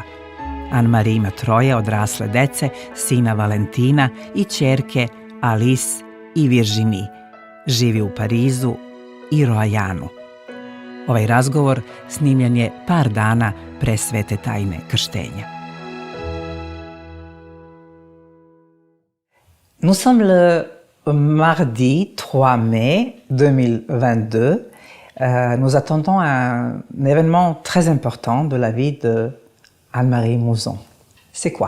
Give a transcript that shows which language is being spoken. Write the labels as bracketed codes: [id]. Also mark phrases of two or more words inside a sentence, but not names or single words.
[sr] Anne-Marie ima 3 odrasle dece, sina Valentina i ćerke Alice i Virginie. Živi u Parizu i Roajanu. Ovaj razgovor snimljen je par dana pre svete tajne krštenja. [fr] Nous sommes le mardi 3 mai 2022. Nous attendons un événement très important de la vie de Anne-Marie Mouzon. C'est quoi?